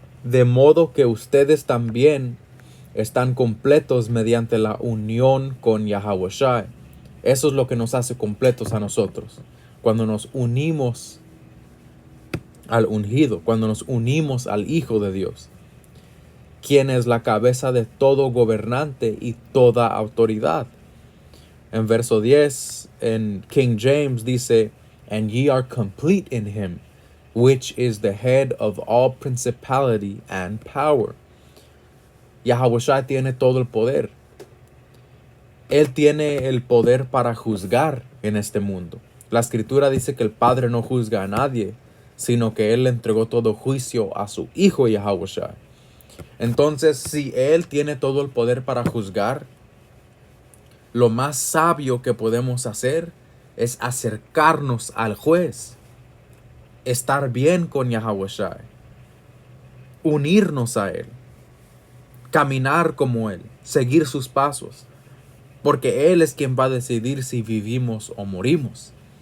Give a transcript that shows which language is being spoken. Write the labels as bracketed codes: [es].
[es] De modo que ustedes también están completos mediante la unión con Yahawashi. Eso es lo que nos hace completos a nosotros. Cuando nos unimos al ungido, cuando nos unimos al Hijo de Dios, quien es la cabeza de todo gobernante y toda autoridad. En verso 10, en King James dice, [en] and ye are complete in him, which is the head of all principality and power. [es] Yahawashi tiene todo el poder. Él tiene el poder para juzgar en este mundo. La Escritura dice que el Padre no juzga a nadie, sino que Él le entregó todo juicio a su Hijo Yahawashi. Entonces, si Él tiene todo el poder para juzgar, lo más sabio que podemos hacer es acercarnos al juez, estar bien con Yahawashi, unirnos a Él, caminar como Él, seguir sus pasos, porque Él es quien va a decidir si vivimos o morimos.